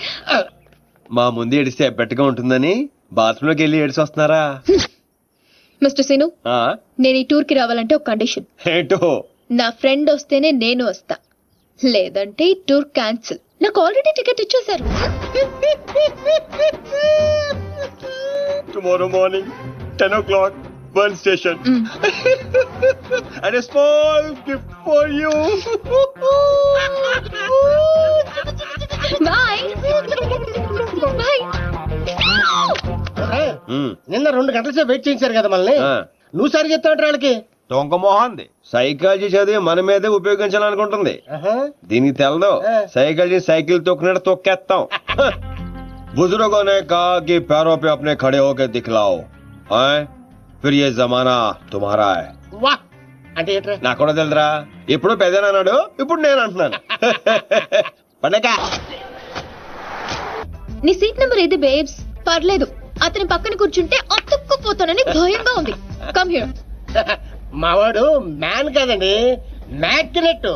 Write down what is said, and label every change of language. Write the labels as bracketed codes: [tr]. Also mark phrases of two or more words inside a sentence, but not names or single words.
[te] మా ముందు ఏడిస్తే ఎబ్బెట్టుగా ఉంటుందని బాత్రూమ్ లోకి వెళ్ళి ఏడిసి వస్తున్నారా? మిస్టర్ సీను, ఆ, నేను ఈ టూర్ కి రావాలంటే ఒక కండిషన్. ఏంటో నా ఫ్రెండ్ వస్తేనే నేను వస్తా, లేదంటే ఈ టూర్ క్యాన్సిల్. నాకు ఆల్రెడీ టికెట్ ఇచ్చేశారు. [en] tomorrow morning 10 o'clock, Burn Station. And a small gift for you. bye bye. [te] నిన్న 2 గంటల సేపు వెయిట్ చేయించారు కదా మనల్ని. ఆ. నువ్వు సరి చెప్తావు వాళ్ళకి. దొంగ మొహంది సైకాలజీ చదివి మన మీదే ఉపయోగించాలనుకుంటుంది. దీనికి తెలదు సైకాలజీ సైకిల్ తొక్కినట్టు తొక్కేస్తాం. [hi] बुजुर्गों ने कहा कि पैरों पे अपने खड़े होकर दिखलाओ, फिर ये जमाना तुम्हारा है. [te] వా అంటే ఏంట్రా? నాకు కూడా తెలుదురా, ఇప్పుడు పెద్దనాడు, ఇప్పుడు నేను అంటున్నాను. పండగ నీ సీట్ నెంబర్ ఏది బేబ్స్? పర్లేదు, అతని పక్కన కూర్చుంటే అతుక్కుపోతానని భయంగా ఉంది. [en] come here. [te] మావాడు మ్యాన్ కాదండి, మ్యాగ్నెట్.